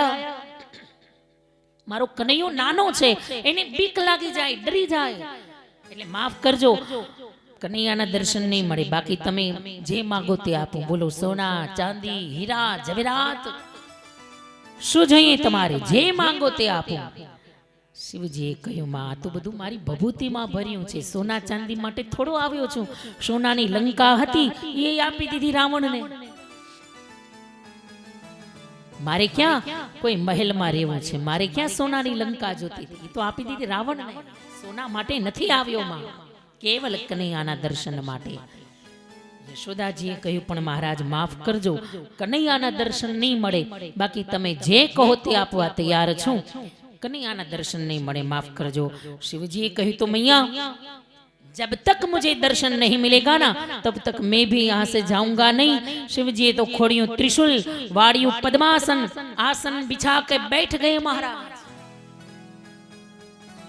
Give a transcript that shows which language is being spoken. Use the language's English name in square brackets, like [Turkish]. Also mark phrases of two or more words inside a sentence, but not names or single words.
[Gujarati] મારો કન્હૈયો નાનો છે, એને બીક લાગી જાય, ડરી જાય. એટલે માફ કરજો, કનૈયાના દર્શન નહીં મળે. બાકી તમે જે માંગો તે આપો. બોલો સોના ચાંદી હીરા જવેરાત શું જોઈએ તમારે, જે માંગો તે આપો. શિવજીએ કહ્યું મા આ તો બધું મારી ભભૂતિમાં ભર્યું છે, સોના ચાંદી માટે થોડો આવ્યો છું. સોનાની લંકા હતી એ આપી દીધી રાવણને. मारे [Hindi] क्या कोई महल में [Gujarati] રહેવું છે, મારે ક્યા સોનાની લંકા જોતી થી, તો આપી દીધી રાવણને. સોના માટે નથી આવ્યો મા, કેવળ કન્હૈયાના દર્શન માટે. યશોદાજીએ કહ્યું પણ મહારાજ માફ કરજો, કન્હૈયાના દર્શન નહીં મળે, બાકી તમે જે કહો તે આપવા તૈયાર છું. કન્હૈયાના દર્શન નહીં મળે, માફ કરજો. શિવજીએ કહ્યું [Hindi] तो मैया जब तक मुझे दर्शन नहीं मिलेगा ना तब तक मैं भी यहाँ से जाऊंगा नहीं. [Gujarati] શિવજીએ તો ખોડિયો ત્રિશૂલ વાળિયો [Hindi] पद्मासन आसन बिछा के बैठ गए महाराज.